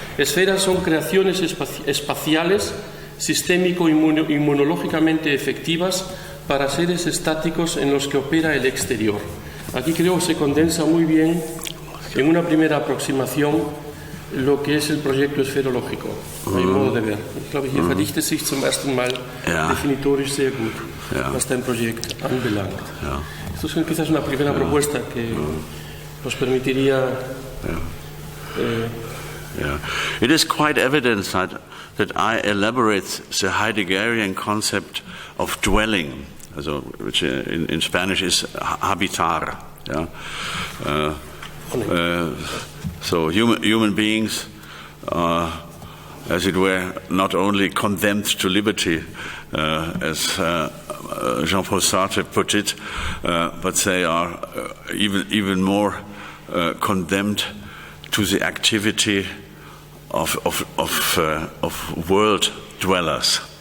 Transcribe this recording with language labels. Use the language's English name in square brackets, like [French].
[Spanish] Esferas son creaciones espaciales, sistémico-inmunológicamente efectivas para seres estáticos en los que opera el exterior. Aquí creo que se condensa muy bien en una primera aproximación lo que es el proyecto esferológico, a mi modo de ver. [German] Ich glaube, hier verdichtet sich zum ersten Mal definitorisch sehr gut, was dein Projekt anbelangt. [Spanish] Esto es quizás una primera propuesta que nos permitiría... [English] It is quite evident that I elaborate the Heideggerian concept of dwelling, also, which in Spanish is habitar. Yeah? So human beings are, as it were, not only condemned to liberty, as Jean-Paul Sartre put it, but they are even more condemned to the activity of world dwellers.